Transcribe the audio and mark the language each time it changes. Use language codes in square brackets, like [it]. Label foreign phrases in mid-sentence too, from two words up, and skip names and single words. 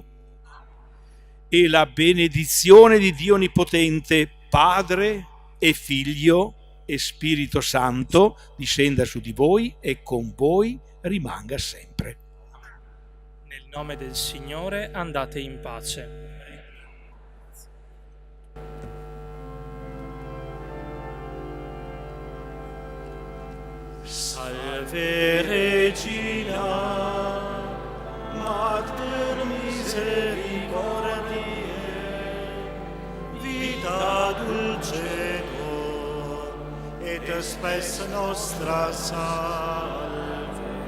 [it] E la benedizione di Dio Onnipotente, Padre e Figlio e Spirito Santo, discenda su di voi e con voi rimanga sempre. Nel nome del Signore andate in pace. [la] Salve Regina, Mater misericordiae, vita dulcedo, et spes nostra salve.